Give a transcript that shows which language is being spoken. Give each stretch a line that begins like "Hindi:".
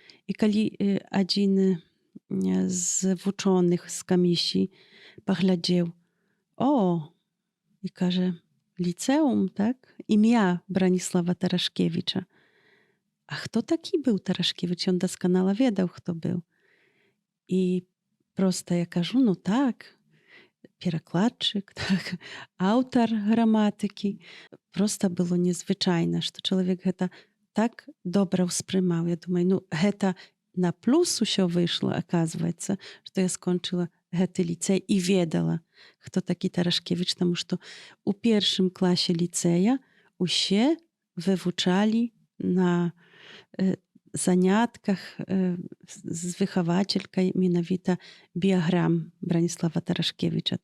Belarusian: І калі адзін з вучоных з камісіі паглядзеў, і кажа, ліцэум, так? Імя Браніслава Тарашкевіча.
Polish: a kto taki był Taraszkiewicz? I on doskonale wiedział, kto był. I prosto ja
Belarusian: кажу,
Polish: no tak,
Belarusian: перакладчык, так, аўтар граматыкі. Проста было незвычайна, што чалавек гэта так добра ўспрымаў. Я думаю, ну гэта на плюс усё выйшла, аказваецца, што я скончыла гэты ліцэй і ведала, хто такі Тарашкевіч, таму што ў першым класе ліцэя усе вывучалі на занятках з выхавацелькай менавіта біяграм Браніслава Тарашкевіча.